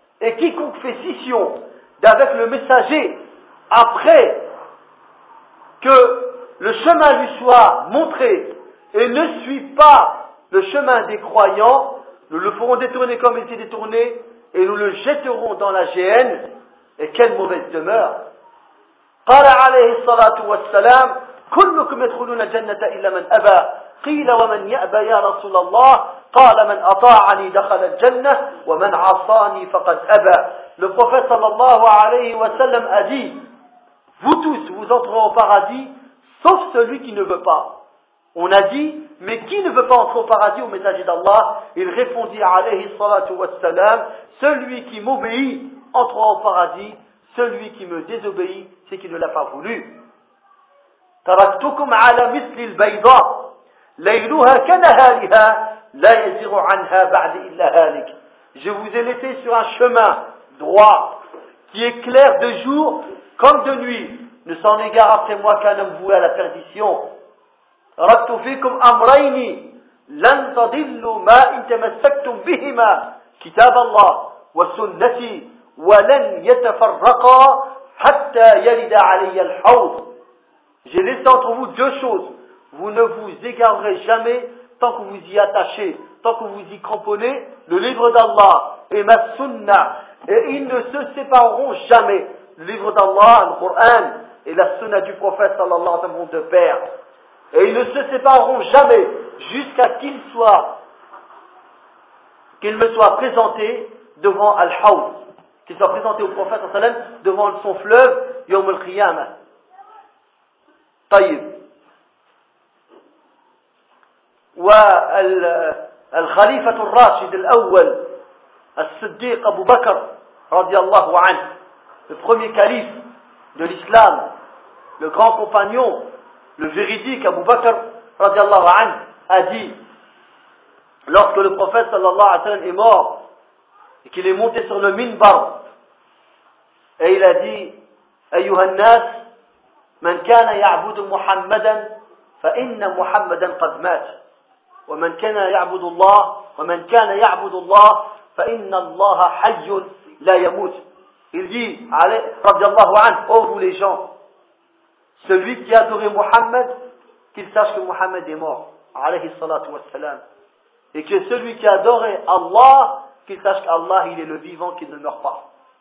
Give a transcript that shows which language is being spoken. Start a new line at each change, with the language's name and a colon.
French: Et quiconque fait scission d'avec le messager après que le chemin lui soit montré et ne suit pas le chemin des croyants, nous le ferons détourner comme il s'est détourné et nous le jetterons dans la géhenne. Et quelle mauvaise demeure.
Arabic: قال عليه الصلاة والسلام كلكم يدخلون الجنة إلا من أبى قيل ومن يأبى يا رسول الله قال من أطاعني دخل الجنة ومن عصاني فقد أبى.
French: Le prophète sallallahu alayhi wa sallam a dit: vous tous vous entrerez au paradis sauf celui qui ne veut pas. On a dit: mais qui ne veut pas entrer au paradis au messager d'Allah? Il répondit
Arabic: عليه الصلاة والسلام:
French: celui qui m'obéit entrera au paradis, celui qui me désobéit, c'est qu'il ne l'a pas voulu.
Arabic: تركتكم على مثل البيضاء ليلها كنهارها لا يزيغ عنها بعد إلا هالك.
French: Je vous ai laissé sur un chemin droit qui est clair de jour comme de nuit, ne s'en égare après moi qu'un homme voué à la perdition.
Arabic: تركت فيكم أمرين لن تضلوا ما إن تمسكتم بهما كتاب الله وسنتي ولن يتفرقا حتى يلد علي الحوض.
French: J'ai laissé entre vous deux choses. Vous ne vous égarerez jamais tant que vous y attachez, tant que vous y cramponnez, le livre d'Allah et ma sunna. Et ils ne se sépareront jamais. Le livre d'Allah, le Coran et la sunna du prophète sallallahu alayhi wa sallam, de père. Et ils ne se sépareront jamais jusqu'à qu'il me soit présenté devant Al-Hawd. Qu'il soit présenté au prophète sallallahu alayhi wa sallam devant son fleuve, Yawm al-Qiyamah.
Arabic: طيب والخليفة الراشد الأول الصديق أبو بكر رضي الله عنه
French: le premier calife de l'islam, le grand compagnon, le véridique Abu Bakr
Arabic: رضي الله عنه
French: a dit: lorsque le prophète
Arabic: صلى الله عليه وسلم
French: est mort et qu'il est monté sur le minbar, et il a dit:
Arabic: أيها الناس من كان يعبد محمدا فإن محمدا قد مات ومن كان يعبد الله ومن كان يعبد الله فإن الله حي لا يموت.
French: Il dit
Arabic: رضي الله عنه:
French: oh vous les gens, celui qui adore Muhammad, qu'il sache que Muhammad est mort,
Arabic: عليه الصلاة والسلام,
French: et que celui qui adore Allah, qu'il sache qu'Allah il est le vivant qui ne meurt pas.